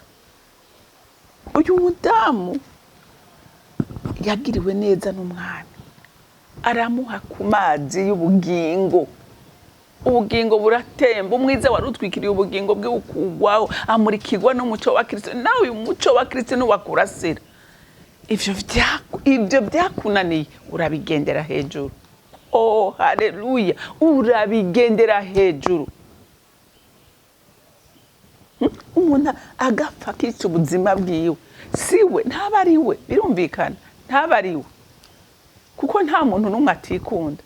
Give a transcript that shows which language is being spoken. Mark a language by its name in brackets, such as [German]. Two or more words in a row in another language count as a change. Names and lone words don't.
[Rundi] Uyu mudamu yagiriwe neza n'umwami, aramuha ku mazi y'ubugingo. Ubugingo buratemba, umwiza warutwikiriye ubugingo bwe ukugwaho, amurikirwa n'umuco wa Kristo. Nawe uyu muco wa Kristo nuwakurasira, ivyo byakunaniye urabigendera hejuru. Oh, haleluya, urabigendera hejuru. Umuntu agapfa kica ubuzima bwiwe, siwe, ntabariwe, birumvikana, ntabariwe, kuko nta muntu n'umwe atikunda.